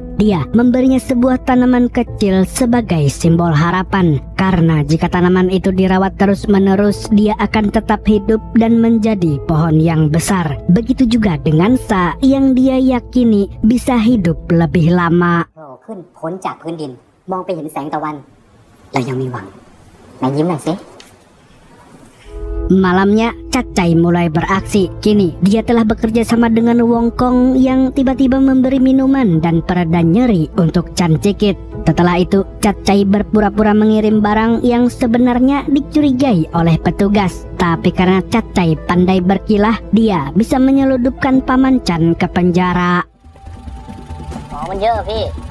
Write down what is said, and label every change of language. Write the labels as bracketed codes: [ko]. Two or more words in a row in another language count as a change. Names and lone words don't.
[id] Dia memberinya sebuah tanaman kecil sebagai simbol harapan. Karena jika tanaman itu dirawat terus-menerus, dia akan tetap hidup dan menjadi pohon yang besar. Begitu juga dengan Sa yang dia yakini bisa hidup lebih lama. [th] โผล่ขึ้นพ้นจากพื้นดินมองไปเห็นแสงตะวันเรายังมีหวังไหนยิ้มหน่อยสิ [id] Malamnya, Cat Cai mulai beraksi. Kini, dia telah bekerja sama dengan Wong Kwong yang tiba-tiba memberi minuman dan pereda nyeri untuk Chan Cikit. Setelah itu, Cat Cai berpura-pura mengirim barang yang sebenarnya dicurigai oleh petugas. Tapi karena Cat Cai pandai berkilah, dia bisa menyeludupkan Paman Chan ke penjara. [th] ของมันเยอะพี่